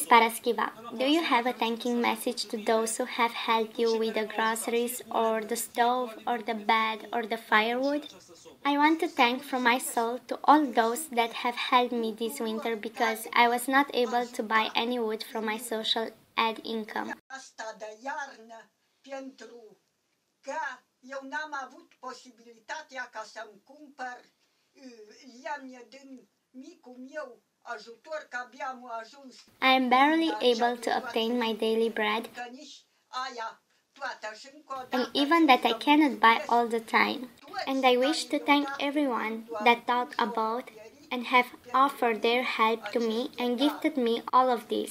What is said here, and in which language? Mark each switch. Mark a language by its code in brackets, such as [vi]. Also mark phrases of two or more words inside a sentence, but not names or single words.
[en] Paraskiva, do you have a thanking message to those who have helped you with the groceries or the stove or the bed or the firewood? I want to thank from my soul to all those that have helped me this winter because I was not able to buy any wood from my social aid income. [ro] Asta de iarnă pentru că eu n-am avut posibilitatea ca să-mi cumpăr iarnă din micul meu ajutor că abia am ajuns. [en] I am barely able to obtain my daily bread, and even that I cannot buy all the time. And I wish to thank everyone that thought about and have offered their help to me and gifted me all of this.